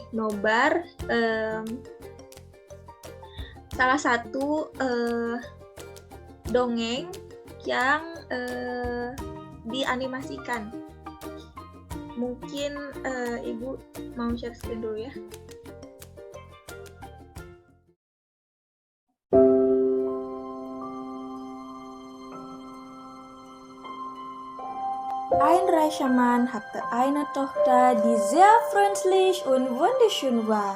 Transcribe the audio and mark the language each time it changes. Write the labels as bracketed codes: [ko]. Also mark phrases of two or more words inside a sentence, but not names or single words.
[id] Nobar salah satu dongeng yang dianimasikan. Mungkin Ibu mau [en] share screen [id] dulu ya. [de] Ein reicher Mann hatte eine Tochter, die sehr freundlich und wunderschön war.